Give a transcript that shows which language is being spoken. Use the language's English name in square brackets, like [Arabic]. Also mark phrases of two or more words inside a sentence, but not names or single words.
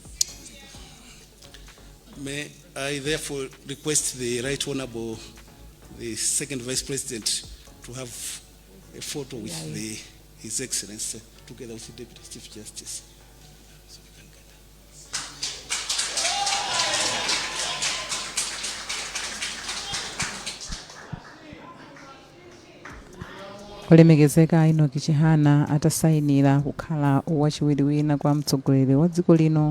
[English] May I therefore request the Right Honorable the second Vice President to have a photo with His Excellency together with the Deputy Chief Justice. [Nyanja] Wapezeka Enock Chihana atasainira kukhala wachiwiri wina kwa mtsogoleri wa dziko lino.